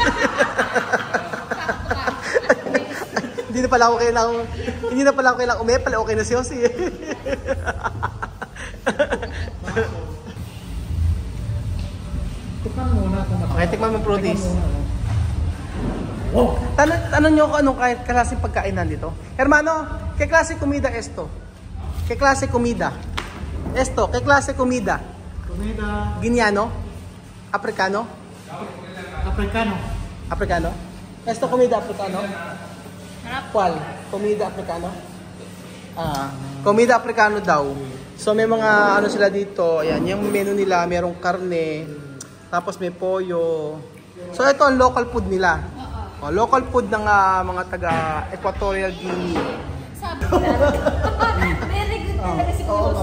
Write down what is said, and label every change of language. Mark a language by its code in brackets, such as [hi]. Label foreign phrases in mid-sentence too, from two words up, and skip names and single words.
[tl] Hindi na pala ako kailang umepal. Okay na si Yossi. Tikman muna kung Okay, tikman mo fruities. Oh! Tanong nyo kung anong klaseng pagkain nandito. [es] Hermano, ¿qué clase comida esto? ¿Qué clase comida? Esto, ¿qué clase comida? Comida Guineano? Africano? Africano. Africano? Esto comida africano? ¿Cuál? Comida africano? Comida africano daw. [tl] So may mga sila dito, ayan, yung menu nila, merong karne, tapos may pollo. So ito ang [en] local food [tl] nila. [en] Local food [tl] ng mga taga Equatorial Guinea. Sabi ko [en] very good [tl] talaga si Kuya.